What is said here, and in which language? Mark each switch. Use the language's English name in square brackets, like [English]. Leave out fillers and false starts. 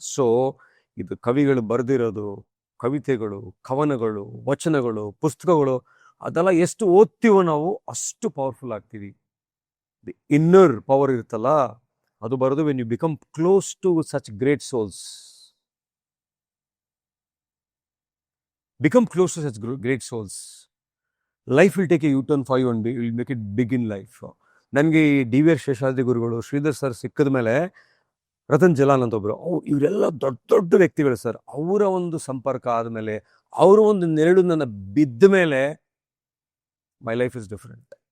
[Kannada] So ಇದು ಕವಿಗಳು ಬರೆದಿರೋದು, ಕವಿತೆಗಳು, ಕವನಗಳು, ವಚನಗಳು, ಪುಸ್ತಕಗಳು, ಅದೆಲ್ಲ ಎಷ್ಟು ಓದ್ತೀವೋ ನಾವು ಅಷ್ಟು ಪವರ್ಫುಲ್ ಆಗ್ತೀವಿ. [English] the inner power [Kannada] ಇರುತ್ತಲ್ಲ, ಅದು ಬರೋದು [English] When you become close to such great souls. Become close to such great souls. Life will take a U-turn for you and will make it big in life. [Kannada] ನನಗೆ DVR Seshadri ಗುರುಗಳು, Sridhar sir ಸಿಕ್ಕಿದ ಮೇಲೆ Ratan Jalan ಅಂತ ಒಬ್ಬರು, ಇವರೆಲ್ಲ ದೊಡ್ಡ ದೊಡ್ಡ ವ್ಯಕ್ತಿಗಳು ಸರ್. ಅವರ ಒಂದು ಸಂಪರ್ಕ ಆದಮೇಲೆ, ಅವರು ಒಂದು ನೆರಳು ನನ್ನ ಬಿದ್ದ ಮೇಲೆ [English] My life is different.